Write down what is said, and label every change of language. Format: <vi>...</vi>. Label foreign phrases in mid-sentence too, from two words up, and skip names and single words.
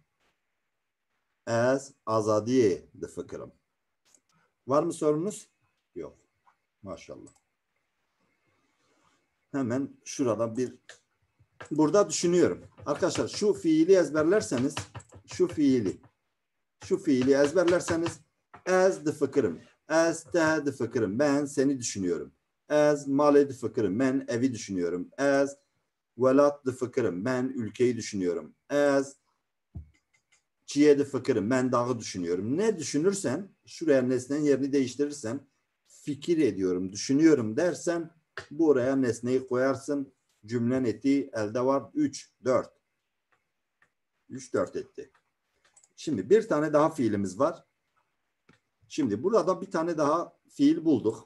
<zza>Ez azadiye de fıkırım.</zza> <tr>Var mı sorunuz? Yok. Maşallah. Hemen şurada burada düşünüyorum. Arkadaşlar şu fiili ezberlerseniz şu fiili ezberlerseniz</tr> <zza>ez de fıkırım. Ez te de fıkırım.</zza> <tr>Ben seni düşünüyorum.</tr> <zza>Ez male de fıkırım.</zza> <tr>Ben evi düşünüyorum.</tr> <zza>Ez velat de fıkırım.</zza> <tr>Ben ülkeyi düşünüyorum.</tr> <zza>Ez çiye de fıkırım.</zza> <tr>Ben dağı düşünüyorum. Ne düşünürsen şuraya nesnenin yerini değiştirirsen fikir ediyorum, düşünüyorum dersen buraya nesneyi koyarsın. Cümlen ettiği elde var. 3, 4. 3, 4 etti. Şimdi bir tane daha fiilimiz var. Şimdi burada bir tane daha fiil bulduk.</tr>